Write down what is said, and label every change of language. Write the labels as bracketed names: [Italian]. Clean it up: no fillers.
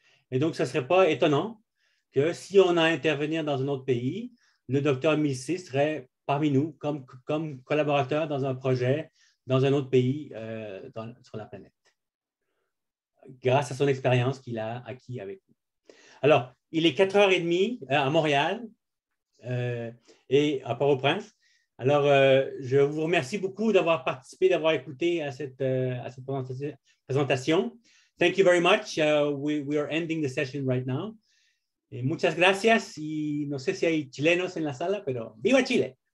[French] Et donc, ce ne serait pas étonnant que si on a à intervenir dans un autre pays, le docteur Milsé serait parmi nous comme collaborateur dans un projet dans un autre pays sur la planète, grâce à son expérience qu'il a acquis avec nous. Alors, il est 4h30 à Montréal et à Port-au-Prince. Alors, je vous remercie beaucoup d'avoir participé, d'avoir écouté à cette présentation. [English] Thank you very much. We are ending the session right now. [Spanish] Et muchas gracias. Y no sé si hay chilenos en la sala, pero ¡viva Chile!